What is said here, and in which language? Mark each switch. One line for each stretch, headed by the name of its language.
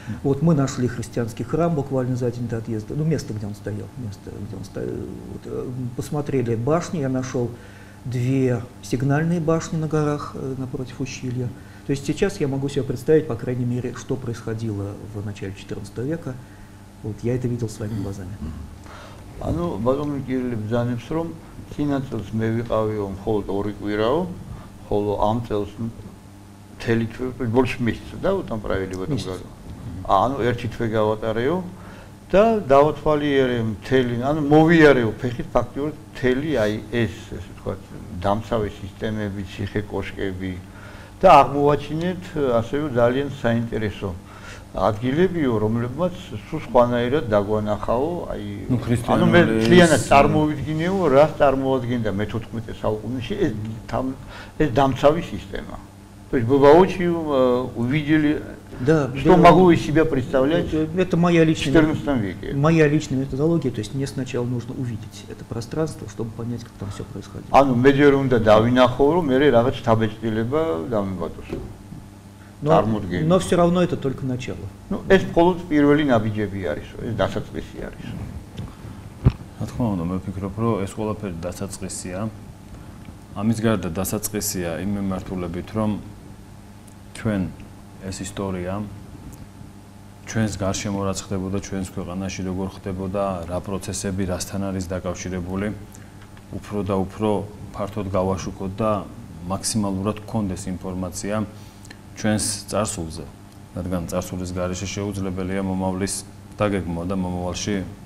Russian: Вот, мы нашли христианский храм буквально за день до отъезда, ну, место, где он стоял, Вот, посмотрели башни, я нашел 2 сигнальные башни на горах напротив ущелья. То есть сейчас я могу себе представить, по крайней мере, что происходило в начале XIV века. Вот, я это видел своими глазами.
Georgian: ანუ ბატონი კირილე ბრძანებს, რომ წინაწელს მე ვიყავიო მხოლოდ 2 კვირაო, ხოლო ამ წელს მთელი თვე
Russian: больше месяца, да, вот там провели в этом году.
Georgian: ანუ ერთი თვე გავატარეო და დავათვალიერე მთელი, ანუ მოვიარეო ფეხით ფაქტიურად მთელი აი ეს, ესე ვთქვათ, დამცავი სისტემები, ციხე კოშკები და აღმოვაჩინეთ ასევე ძალიან საინტერესო ადგილებიო, რომლებმაც სულ სხვანაირად დაგვანახაო, აი ანუ მე ძალიანად წარმოვიდგინეო, რას წარმოადგენდა მე-14 საუკუნეში ეს დამცავი სისტემა. То
Russian: То есть вы воочию увидели, Да, что могло из себя представлять это в XIV веке. Моя личная методология, то есть мне сначала нужно увидеть это пространство, чтобы понять, как там все происходило.
Georgian: ანუ მეჯერ უნდა დავინახო, რომ მე რაღაც თავეჭდილება დამებატოს.
Russian: Но все равно это только начало.
Georgian: Ну, ეს მხოლოდ პირველი ნაბიჯები არის, ეს დასაწყისი არის. რა თქმა უნდა, მე ვფიქრობ, რომ ეს ყველაფერი დასაწყისია. ამის გარდა დასაწყისია იმ მიმართულებით, რომ ჩვენ ეს ისტორია ჩვენს გარშემო რაც ხდებოდა ჩვენს ქვეყანაში როგორ ხდებოდა რა პროცესები რასთან არის დაკავშირებული უფრო და უფრო ფართოდ გავაშუქოთ და მაქსიმალურად გქონდეს ინფორმაცია ჩვენს წარსულზე რადგან წარსულის გარეშე შეუძლებელია მომავლის დაგეგმვა და მომავალში